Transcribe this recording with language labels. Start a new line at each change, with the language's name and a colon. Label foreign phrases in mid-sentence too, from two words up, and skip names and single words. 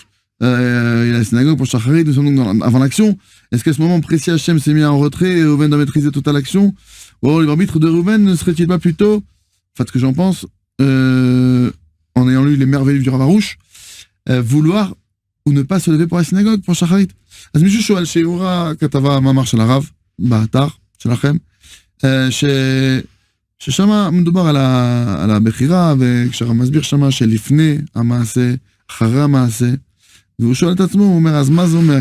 French: Il y a la synagogue pour Shacharit, nous sommes donc avant l'action. Est-ce qu'à ce moment précis, Hachem s'est mis en retrait et Reuven doit maîtriser toute l'action? Ou le arbitre de Reuven ne serait-il pas plutôt, enfin, ce que j'en pense, en ayant lu les merveilles du Rav Arush, vouloir ou ne pas se lever pour la synagogue, pour Shacharit?
Hebrew: אז מישהו שואל שיעורה כתבה מאמר של הרב באתר שלכם, ששם מדובר על הבחירה, וכשהרב מסביר שמה שלפני המעשה, אחרי המעשה, והוא שואל את עצמו, הוא אומר, אז מה זה אומר?